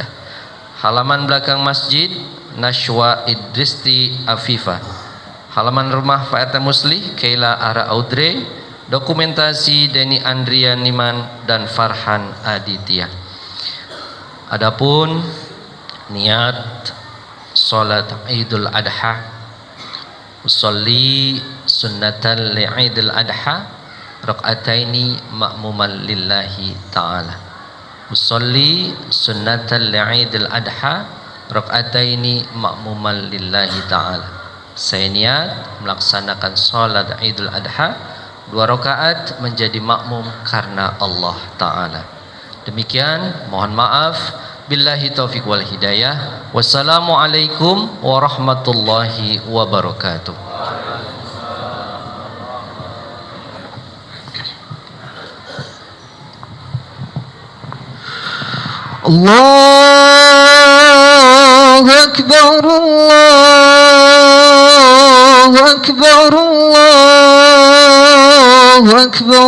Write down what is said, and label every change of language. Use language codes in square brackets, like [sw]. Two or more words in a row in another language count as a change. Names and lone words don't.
[id] Halaman belakang masjid Nashwa, Idristi, Afifah. Halaman rumah Pak RT Muslih Keila, Ara Audrey. Dokumentasi Denny Andrian Niman dan Farhan Aditya. Adapun niat salat Idul Adha, [ar] أصلي سنة لعيد الأضحى ركعتين مأموما لله تعالى. أصلي سنة لعيد الأضحى ركعتين مأموما لله تعالى. [id] Saya niat melaksanakan salat Idul Adha 2 rakaat menjadi makmum karena Allah Ta'ala. Demikian, mohon maaf. [ar] بالله التوفيق والهداية. والسلام عليكم ورحمة الله وبركاته. الله أكبر، الله أكبر، الله أكبر.